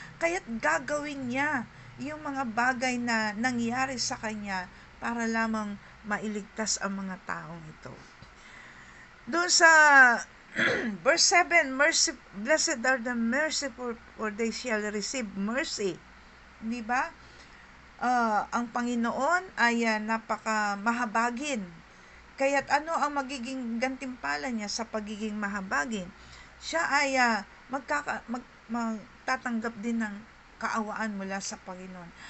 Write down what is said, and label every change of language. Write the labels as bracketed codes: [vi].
[tl] Kaya't gagawin niya yung mga bagay na nangyari sa kanya para lamang mailigtas ang mga taong ito. Doon sa [en] verse 7, blessed are the merciful, for they shall receive mercy. [tl] Di ba? Ang Panginoon ay napaka mahabagin. Kaya't ano ang magiging gantimpala niya sa pagiging mahabagin? Siya ay magtatanggap din ng kaawaan mula sa Panginoon.